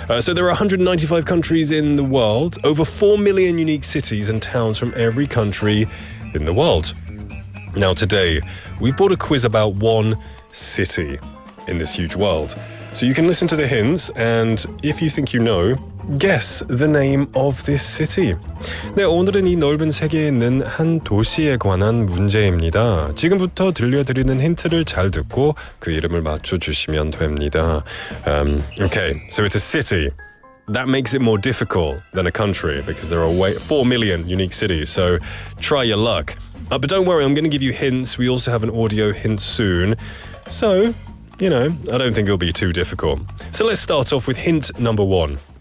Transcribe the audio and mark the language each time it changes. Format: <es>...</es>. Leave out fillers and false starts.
<en>So there are 195 countries in the world, over 4 million unique cities and towns from every country in the world. Now today, we've brought a quiz about one city in this huge world. So you can listen to the hints and if you think you know, guess the name of this city.</en> <ko>네, 오늘은 이 넓은 세계에 있는 한 도시에 관한 문제입니다. 지금부터 들려드리는 힌트를 잘 듣고 그 이름을 맞춰주시면 됩니다.</ko> <en>Okay, so it's a city. That makes it more difficult than a country because there are 4 million unique cities, so try your luck. But don't worry, I'm going to give you hints. We also have an audio hint soon. So, I don't think it'll be too difficult. So let's start off with hint number 1.</en>